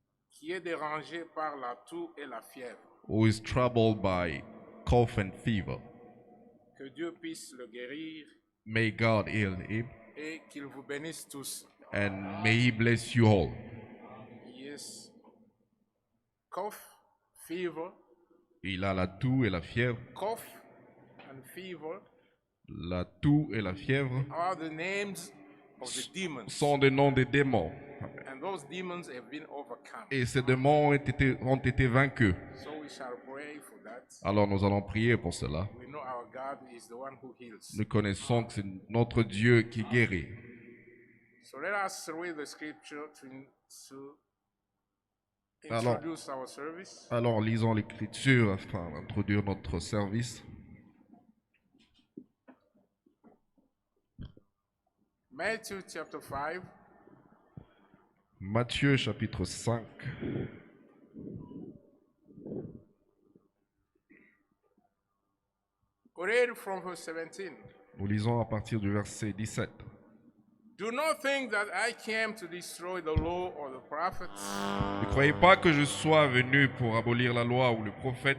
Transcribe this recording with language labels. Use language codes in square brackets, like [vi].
[fr] Qui est dérangé par la toux et la fièvre. [en] who is troubled by cough and fever. [fr] Que Dieu puisse le guérir [en] May God heal him [fr] et qu'il vous bénisse tous. [en] and may He bless you all. Yes. Cough, fever, [fr] Il a la toux et la fièvre. [en] cough and fever [fr] La toux et la fièvre [en] are the names of the demons. [fr] sont des noms des démons. [en] And those demons have been overcome. [fr] Et ces démons ont été vaincus. [en] So we shall pray for that. [fr] Alors nous allons prier pour cela. [en] We know our God is the one who heals. [fr] Nous connaissons que c'est notre Dieu qui guérit. [en] So let us read the scripture to [fr] Alors- [en] introduce our service. [fr] Alors lisons l'Écriture afin d'introduire notre service. [en] Matthew chapter 5, [fr] Matthieu chapitre 5. [en] read from verse 17. [fr] Nous lisons à partir du verset 17. [en] Do not think that I came to destroy the law or the prophets. [fr] Ne croyez pas que je sois venu pour abolir la loi ou le prophète.